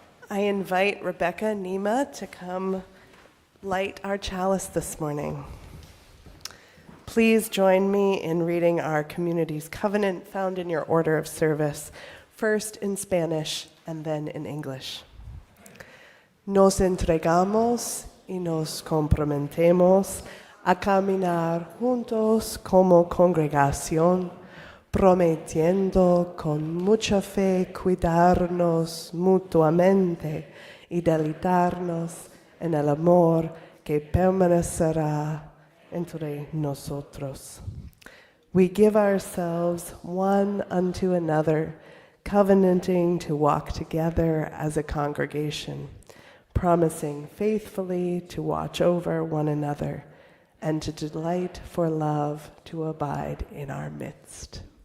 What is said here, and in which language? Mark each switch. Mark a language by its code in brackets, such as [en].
[en] I invite Rebecca Nima to come light our chalice this morning. Please join me in reading our community's covenant found in your order of service, first in Spanish and then in English. [es] Nos entregamos y nos comprometemos a caminar juntos como congregación, prometiendo con mucha fe cuidarnos mutuamente y deleitarnos en el amor que permanecerá entre nosotros. [en] We give ourselves one unto another, covenanting to walk together as a congregation, promising faithfully to watch over one another and to delight for love to abide in our midst.